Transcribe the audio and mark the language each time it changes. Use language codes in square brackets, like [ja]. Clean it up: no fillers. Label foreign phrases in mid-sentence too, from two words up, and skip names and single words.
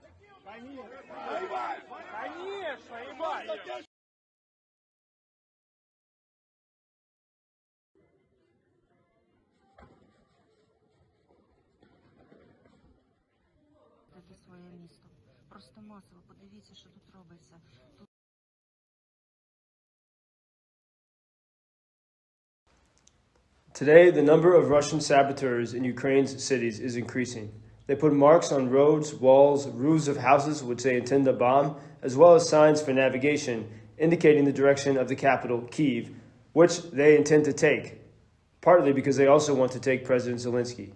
[ru] Конечно. Воевать! Конечно, воевать! [uk] Це своє місто. Просто масово подивіться, що тут робиться. [en] Today, the number of Russian saboteurs in Ukraine's cities is increasing. They put marks on roads, walls, roofs of houses which they intend to bomb, as well as signs for navigation indicating the direction of the capital, Kyiv, which they intend to take, partly because they also want to take President Zelensky.